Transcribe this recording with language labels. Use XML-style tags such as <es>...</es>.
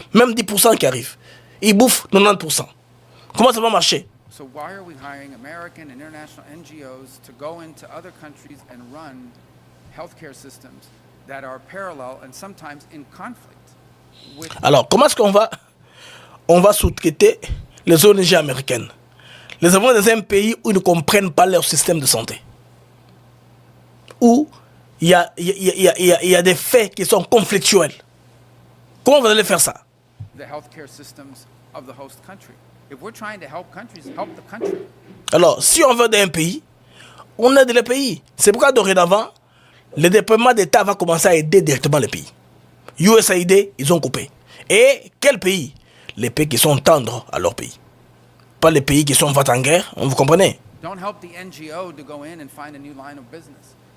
<fr>Même 10% qui arrive. Ils bouffent 90%. Comment ça va marcher?</fr> <en>So why are we hiring American and international NGOs to go into other countries and run healthcare systems that are parallel and sometimes in conflict?</en> <fr>Alors, comment est-ce qu'on va sous-traiter les ONG américaines? Les avons dans un pays où ils ne comprennent pas leur système de santé. Où il y a des faits qui sont conflictuels. Comment vous allez faire ça?</fr> <en>The healthcare systems of the host country. If we're trying to help countries, help the country.</en> <fr>Alors, si on veut aider un pays, on aide le pays. C'est pourquoi dorénavant, le déploiement d'État va commencer à aider directement les pays. USAID, ils ont coupé. Et quel pays? Les pays qui sont tendres à leur pays. Pas les pays qui sont en guerre, vous comprenez?</fr> <en>Don't help the NGO to go in and find a new line of business.</en>